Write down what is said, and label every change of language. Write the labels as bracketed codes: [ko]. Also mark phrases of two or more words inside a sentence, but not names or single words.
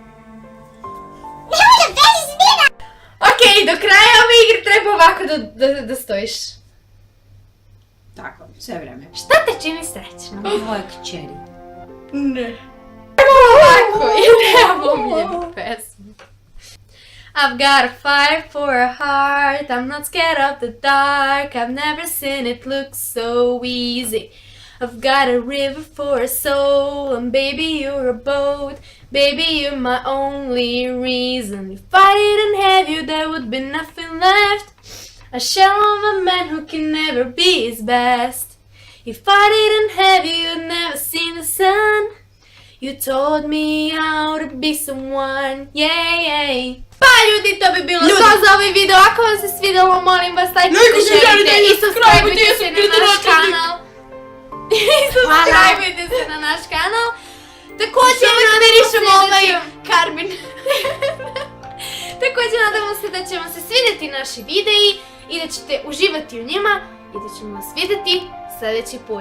[sr] Nemoj da bežiš, Nina! Okej, do kraja ove igre treba ovako da stojiš. Tako, sve vreme. Šta te čini srećno? Moja kćeri. Ne. Ovako, i nemamo omiljenu pesmu. [en] I've got a fire for a heart, I'm not scared of the dark, I've never seen it look so easy. I've got a river for a soul, and baby you're a boat, baby you're my only reason. If I didn't have you there would be nothing left, a shell of a man who can never be his best. If I didn't have you you'd never seen the sun, you taught me how to be someone, yeah. [bs] Pa ljudi, to bi bilo to za ovaj video. Ako vam se svidjelo, molim vas, lajkujte, šerite i subscribe-ujte se na naš kanal. I subscribe-ujte se na naš kanal. Također nadamo ovaj Karmin. Također nadamo se da će vam se svidjeti naši videi i da ćete uživati u njima i da ćemo vas vidjeti sljedeći put.